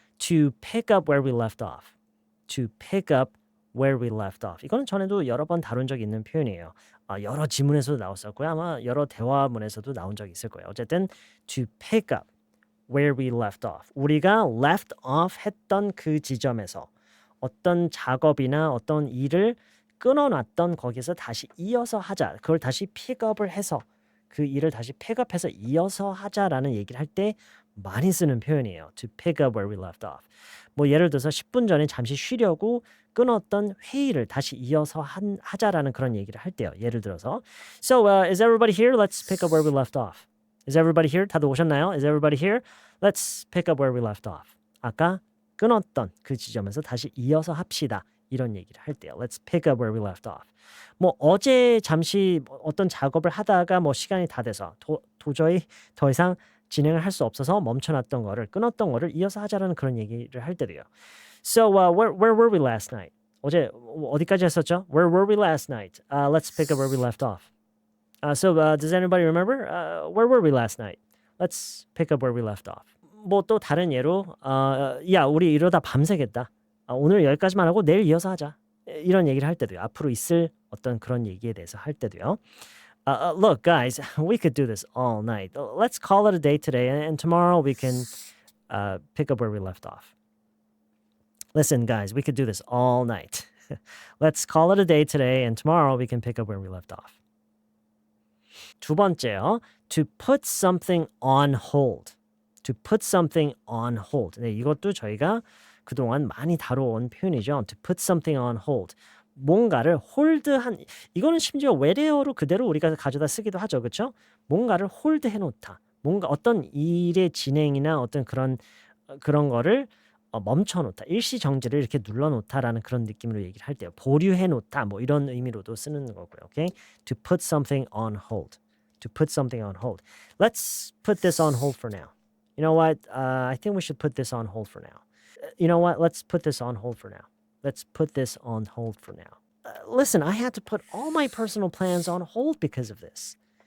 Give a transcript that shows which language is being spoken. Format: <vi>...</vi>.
<en>To pick up where we left off. To pick up where we left off.</en> <ko>이거는 전에도 여러 번 다룬 적이 있는 표현이에요. 여러 지문에서도 나왔었고요. 아마 여러 대화문에서도 나온 적이 있을 거예요. 어쨌든</ko> <en>to pick up where we left off.</en> <ko>우리가 left off 했던 그 지점에서 어떤 작업이나 어떤 일을 끊어놨던 거기서 다시 이어서 하자. 그걸 다시 픽업을 해서 그 일을 다시 픽업해서 이어서 하자라는 얘기를 할 때 많이 쓰는 표현이에요. To pick up where we left off. 뭐 예를 들어서 10분 전에 잠시 쉬려고 끊었던 회의를 다시 이어서 하자라는 그런 얘기를 할 때요. 예를 들어서</ko> <en>So, is everybody here? Let's pick up where we left off. Is everybody here?</en> <ko>다들 오셨나요?</ko> <en>Is everybody here? Let's pick up where we left off.</en> <ko>아까 끊었던 그 지점에서 다시 이어서 합시다. 이런 얘기를 할 때요.</ko> <en>Let's pick up where we left off.</en> <ko>뭐 어제 잠시 어떤 작업을 하다가 뭐 시간이 다 돼서 도저히 더 이상 진행을 할 수 없어서 멈춰놨던 거를 끊었던 거를 이어서 하자라는 그런 얘기를 할 때도요.</ko> <en>So, where were we last night?</en> <ko>어제 어디까지 했었죠?</ko> <en>Where were we last night? Let's pick up where we left off. So, does anybody remember? Where were we last night? Let's pick up where we left off.</en> <ko>뭐 또 다른 예로 야, 우리 이러다 밤새겠다. 오늘 여기까지만 하고 내일 이어서 하자. 이런 얘기를 할 때도요. 앞으로 있을 어떤 그런 얘기에 대해서 할 때도요.</ko> <en>Look, guys, we could do this all night. Let's call it a day today, and tomorrow we can pick up where we left off. Listen, guys, we could do this all night. Let's call it a day today, and tomorrow we can pick up where we left off.</en> <ko>두 번째요.</ko> <en>To put something on hold. To put something on hold.</en> <ko>네, 이것도 저희가 그동안 많이 다뤄온 표현이죠.</ko> <en>To put something on hold.</en> <ko>뭔가를 홀드한, 이거는 심지어 외래어로 그대로 우리가 가져다 쓰기도 하죠. 그렇죠? 뭔가를 홀드해 놓다. 뭔가 어떤 일의 진행이나 어떤 그런 거를 멈춰 놓다. 일시 정지를 이렇게 눌러 놓다라는 그런 느낌으로 얘기를 할 때요. 보류해 놓다. 뭐 이런 의미로도 쓰는 거고요.</ko> <en>Okay? To put something on hold. To put something on hold. Let's put this on hold for now. You know what? I think we should put this on hold for now. You know what? Let's put this on hold for now. Let's put this on hold for now. Listen, I had to put all my personal plans on hold because of this.</en>